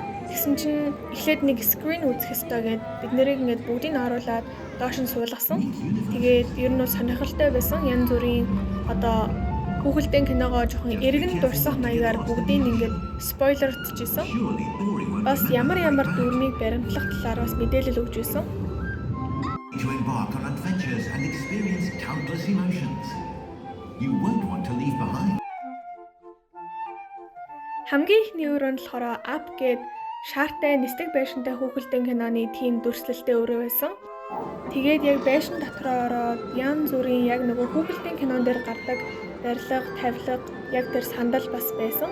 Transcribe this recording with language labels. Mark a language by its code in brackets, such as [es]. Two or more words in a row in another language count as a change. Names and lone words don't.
[mn] Тэгсэн чинь эхлээд нэг скрин үзэх ёстой гэд бид нэрийг ингээд бүгдийг оруулаад доош нь суулгасан. Тэгээд ер нь бол сонирхолтой байсан. Янз бүрийн одоо хүүхэлдэйн киногоо жоохон эргэн дурсах маягаар бүгдийг ингээд спойлерчижсэн. Бас ямар дүрмийг баримтлах талаар бас мэдээлэл өгч байсан. [en] To embark on adventures and experience countless emotions. You won't want to leave behind. [mn] Хамгийн ихний өрөө нь болохоор Up гээд шаартай нисдэг байшинтай хүүхэлдэйн киноны тим дүрслэлтэй өрөө байсан. Тэгээд яг байшин дотроо ороод янз бүрийн яг нөгөө хүүхэлдэйн кинон дээр гардаг барилга, тавилга, яг тэр сандал бас байсан.